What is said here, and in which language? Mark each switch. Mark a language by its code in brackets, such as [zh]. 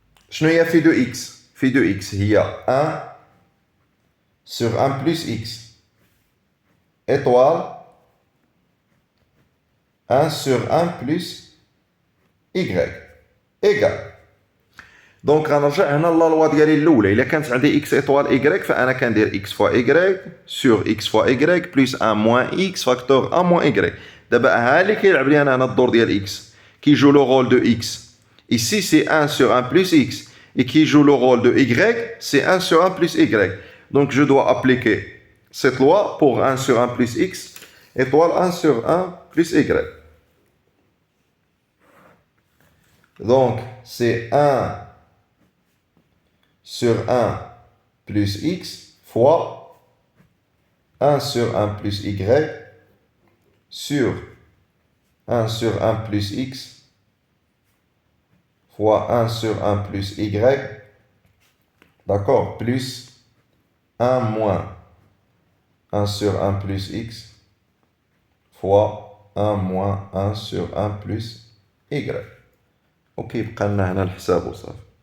[ar] شنو هي [fr] phi de x؟ phi de x هي 1 sur 1 plus x étoile 1 sur 1 plus y égal. [ar] دونك غنرجع هنا لا لوا ديالي الاولى. الا كانت عندي [fr] x étoile y [ar] فانا كندير [fr] x fois y sur x fois y plus 1 moins x facteur 1 moins y. [ar] دابا ها اللي كيلعب لي انا هنا الدور ديال [fr] x qui joue le rôle de x. Ici c'est 1 sur 1 plus x et qui joue le rôle de y, c'est 1 sur 1 plus y. Donc je dois appliquer cette loi pour 1 sur 1 plus x étoile 1 sur 1 plus y. Donc c'est 1 sur 1 plus x fois 1 sur 1 plus y sur 1 sur 1 plus x fois 1 sur 1 plus y, d'accord, plus 1 moins 1 sur 1 plus x fois 1 moins 1 sur 1 plus y. [ar] اوكي بقى لنا هنا الحساب وصافي.